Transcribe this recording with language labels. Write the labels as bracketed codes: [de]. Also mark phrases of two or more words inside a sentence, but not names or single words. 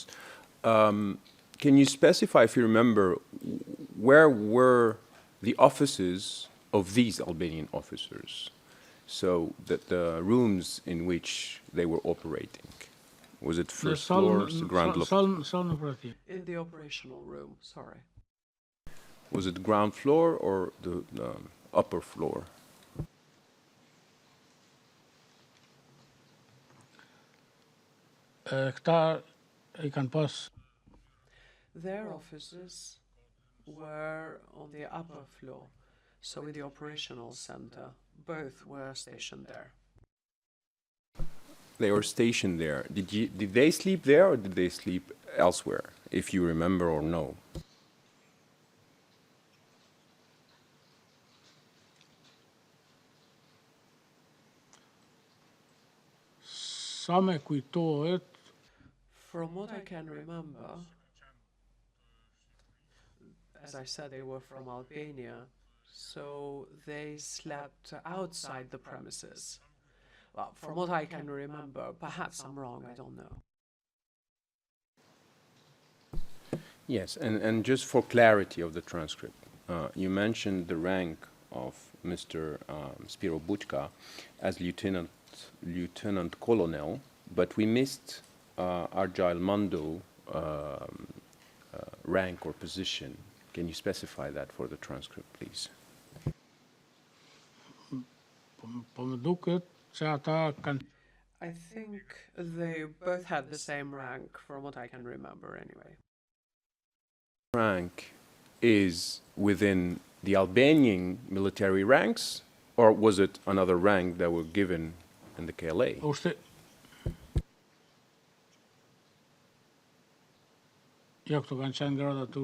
[en] Can you specify, if you remember, where were the offices of these Albanian officers? So that the rooms in which they were operating, was it first floor, ground level? In the operational room, sorry. Was it ground floor or the upper floor? [sq] Këta I kanë pas [en] Their offices were on the upper floor, so in the operational center. Both were stationed there. They were stationed there. Did they sleep there or did they sleep elsewhere, if you remember or know? [sq] sa me kujtohet, [en] From what I can remember, as I said, they were from Albania, so they slept outside the premises. Well, from what I can remember, perhaps I'm wrong, I don't know. Yes, and just for clarity of the transcript, you mentioned the rank of Mr. Spiro Buchka as lieutenant colonel, but we missed Argile Mando rank or position. Can you specify that for the transcript, please? [sq] po më duket se ata kanë [en] I think they both had the same rank, from what I can remember anyway. Rank is within the Albanian military ranks, or was it another rank that were given in the KLA? [sq] Jo, këto kanë qenë grada të